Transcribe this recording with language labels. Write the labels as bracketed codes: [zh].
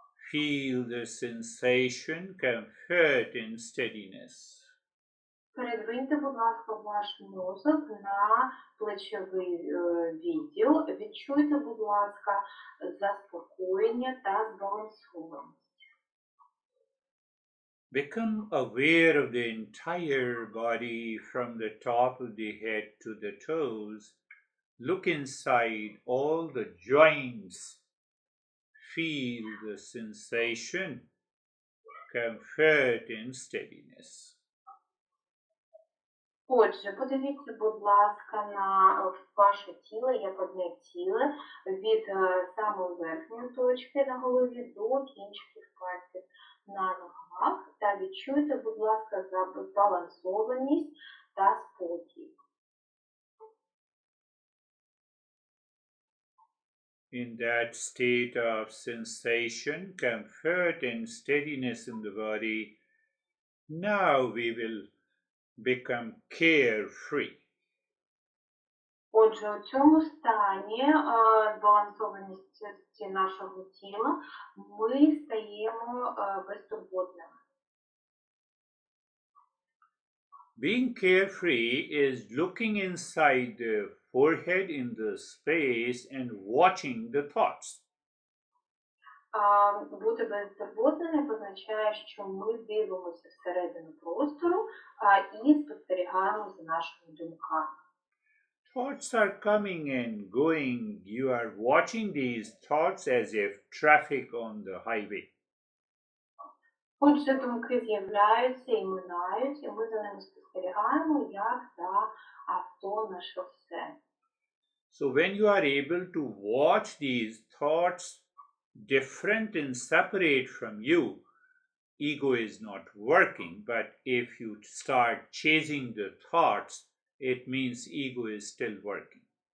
[en] Feel the sensation, comfort and steadiness. [uk] Передвиньте, будь ласка, ваш мозок на плечовий відділ. Відчуйте, будь ласка, заспокоєння та збалансованість. [en] Become aware of the entire body from the top of the head to the toes. Look inside all the joints. Feel the sensation, comfort and steadiness. [uk] Отже, подивіться, будь ласка, на ваше тіло, як одне тіло, від самої верхньої точки на голові до кінчиків пальців на ногах, та відчуйте, будь ласка, збалансованість та спокій. [en] In that state of sensation, comfort and steadiness in the body, now we will become carefree. [uk] Отже, у цьому стані збалансованості нашого тіла ми стаємо безтурботними. [en] Being carefree is looking inside the forehead in the space and watching the thoughts. [uk] Бути безтурботними означає, що ми дивимося всередину простору і спостерігаємо за нашими думками. [en] Thoughts are coming and going. You are watching these thoughts as if traffic on the highway. [uk] Отже, думки з'являються і минають, і ми за ними спостерігаємо, як за авто на шосе. [en] So when you are able to watch these thoughts different and separate from you, ego is not working. But if you start chasing the thoughts, it means ego is still working.